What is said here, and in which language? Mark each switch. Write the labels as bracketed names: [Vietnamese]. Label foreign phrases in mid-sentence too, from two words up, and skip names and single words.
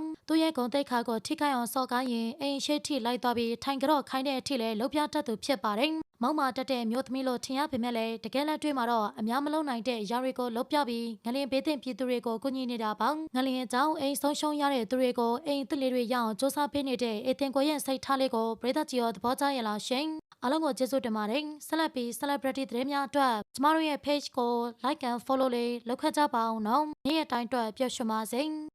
[Burmese] သူရဲ့ဂုဏ်သိက္ခာကိုထိခိုက်အောင်စော်ကားရင်အိမ်ရှိထိလိုက်သွားပြီးထိုင်ကြော့ခိုင်းတဲ့အထိလည်းလှုပ်ပြတတ်သူဖြစ်ပါတယ်မောက်မာတက်တဲ့မျိုးသမီးလို့ထင်ရပေမဲ့လည်းတကယ်လက်တွေ့မှာတော့အများမလုံးနိုင်တဲ့အရာတွေကိုလှုပ်ပြပြီးငလျင်ဘေးသင့်ပြည်သူတွေကိုကူညီနေတာပါငလျင်အကြောင်းအိမ်ဆုံးရှုံးရတဲ့သူတွေကိုအိမ်သစ်လေးတွေရအောင်စူးစမ်းပေးနေတဲ့အေတင်ကိုရဲ့စိတ်ထားလေးကိုပရိသတ်ကြီးရောသဘောကျရလားရှင်အားလုံးကိုကျေးဇူးတင်ပါတယ်ဆက်လက်ပြီး celebrity သတင်းများအတွက်ကျမတို့ရဲ့ page ကို [English] like and follow [Burmese] လေးလုပ်ခတ်ကြပါအောင်နော်နေ့ရက်တိုင်းအတွက်ပျော်ရွှင်ပါစေ